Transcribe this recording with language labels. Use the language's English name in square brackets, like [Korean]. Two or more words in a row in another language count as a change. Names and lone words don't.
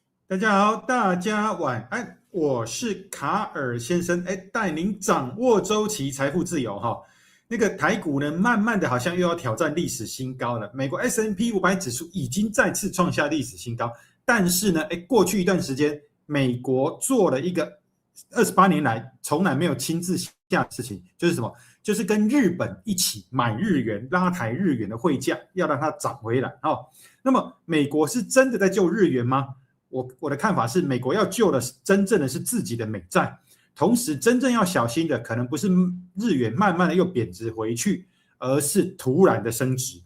[Chinese] 大家好，大家晚安，我是卡爾先生，帶您掌握周期，財富自由哈。那個台股呢，慢慢的好像又要挑戰歷史新高了。美國 S&P 500指數已經再次創下歷史新高，但是呢，過去一段時間，美國做了一個28年來從來沒有親自下的事情，就是什麼？就是跟日本一起買日元，拉抬日元的匯價，要讓它漲回來哦。那麼，美國是真的在救日元嗎？我的看法是，美國要救的真正的是自己的美債，同時真正要小心的可能不是日元慢慢的又貶值回去，而是突然的升值。